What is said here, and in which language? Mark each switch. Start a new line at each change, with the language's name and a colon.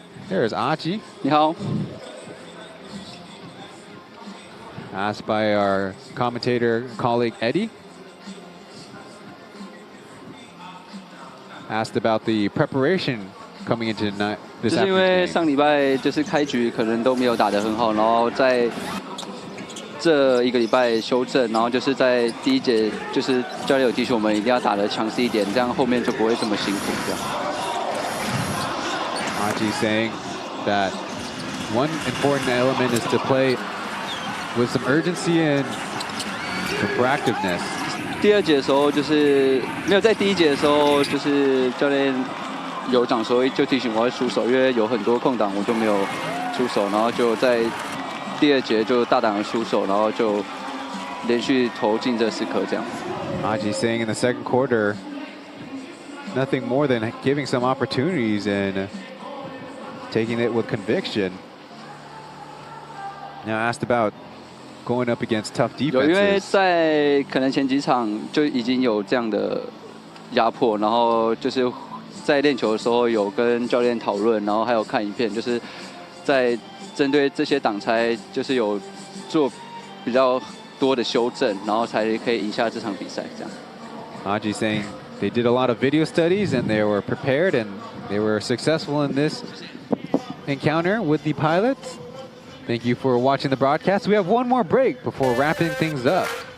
English: There's Aji.
Chinese: 你好，
English: Asked by our commentator colleague Eddie. Asked about the preparation coming into this
Chinese: 就是因为
English: afternoon.
Chinese: 上礼拜就是开局可能都没有打得很好，然后在这一个礼拜修正，然后就是在第一节就是教练有提醒我们一定要打得强势一点，这样后面就不会这么辛苦这样。
English: Aji saying that one important element is to play with some urgency and some proactiveness.
Chinese: 第二节的时候就是没有在第一节的时候，就是教练有讲说就提醒我会出手，因为有很多空档我就没有出手，然后就在第二节就大胆的出手，然后就连续投进这4颗这样。
English: Aji saying in the second quarter, nothing more than giving some opportunities and taking it with conviction. Now asked about going up against tough
Chinese: 有，因为
English: defenses.
Chinese: 在可能前几场就已经有这样的压迫，然后就是在练球的时候有跟教练讨论，然后还有看影片，就是在针对这些挡拆，就是有做比较多的修正，然后才可以赢下这场比赛。这样。
English: Aji saying they did a lot of video studies and they were prepared and they were successful in this encounter with the Pilots. Thank you for watching the broadcast. We have one more break before wrapping things up.